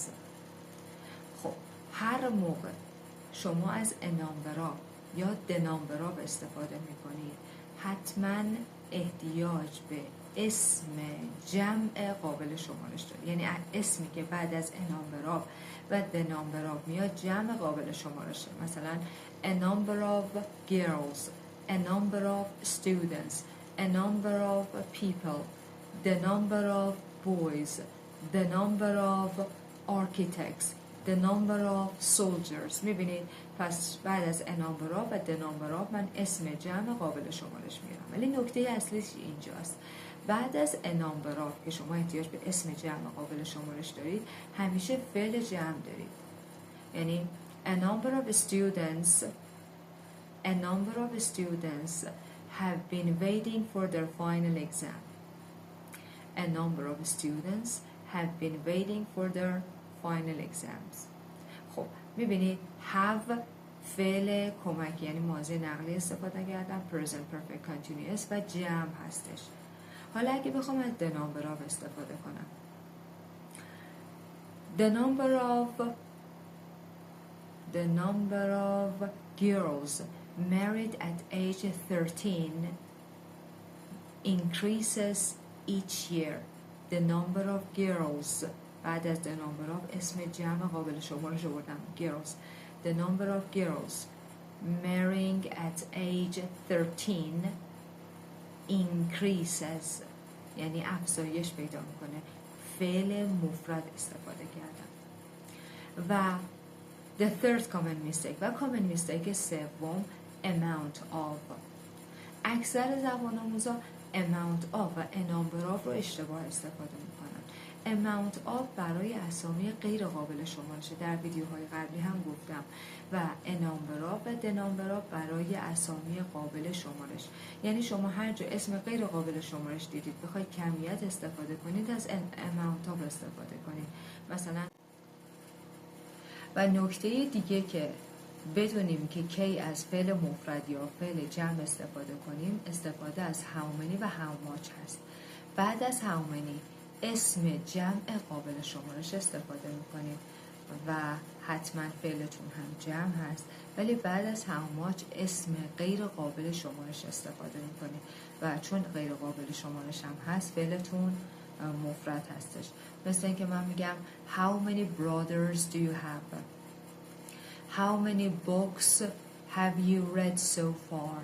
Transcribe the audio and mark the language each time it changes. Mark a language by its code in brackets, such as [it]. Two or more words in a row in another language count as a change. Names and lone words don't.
[fa] خب هر موقع شما از [en] a number of [fa] یا [en] the number of [fa] استفاده میکنید حتما احتیاج به اسم جمع قابل شمارش داره، یعنی اسمی که بعد از [en] a number of [fa] و [en] the number of [fa] میاد جمع قابل شمارشه. [en] مثلا a number of girls، a number of students، a number of people، the number of boys, the number of architects, the number of soldiers. [fa] میبینید پس بعد از [en] a number of [fa] و [en] the number of [fa] من اسم جمع قابل شمارش میارم، ولی نکته اصلیش اینجاست. بعد از [en] a number of [fa] که شما احتیاج به اسم جمع قابل شمارش دارید، همیشه فعل جمع دارید. [en] یعنی a number of students have been waiting for their final exam. A number of students have been waiting for their final exams. [fa] خب میبینید have فعل کمک یعنی ماضی نقلی استفاده کردم، [en] present perfect continuous [fa] و جمع هستش. حالا اگه بخوام از [en] the number of [fa] استفاده کنم، [en] the number of girls married at age 13 increases each year. The number of girls [fa] بعد از [en] the number of [fa] اسم جمع قابل شمارش آوردم [en] girls. The number of girls marrying at age 13 increases [fa] یعنی افزایش پیدا میکنه. فعل مفرد استفاده کردم. و [en] the third common mistake [fa] و [en] common mistake [fa] سوم [en] amount of. [fa] اکثر زبان آموزا [en] amount of [fa] و [en] a number of [fa] رو اشتباه استفاده میکنن. [en] amount of [fa] برای اسامی غیر قابل شمارشه، در ویدیوهای قبلی هم گفتم، و [en] a number of [fa] و [en] the number of [fa] برای اسامی قابل شمارش. یعنی شما هر جا اسم غیر قابل شمارش دیدید بخواید کمیت استفاده کنید از [en] amount of [fa] استفاده کنید. مثلا و نکته دیگه که بدونیم که کی از فعل مفرد یا فعل جمع استفاده کنیم، استفاده از [en] how many [fa] و [en] how much [fa] هست. بعد از [en] how many [fa] اسم جمع قابل شمارش استفاده میکنیم و حتما فعلتون هم جمع هست، ولی بعد از [en] how much [fa] اسم غیر قابل شمارش استفاده میکنیم و چون غیر قابل شمارش هم هست فعلتون مفرد هستش. مثل اینکه من میگم [en] how many brothers do you have? How many books have you read so far?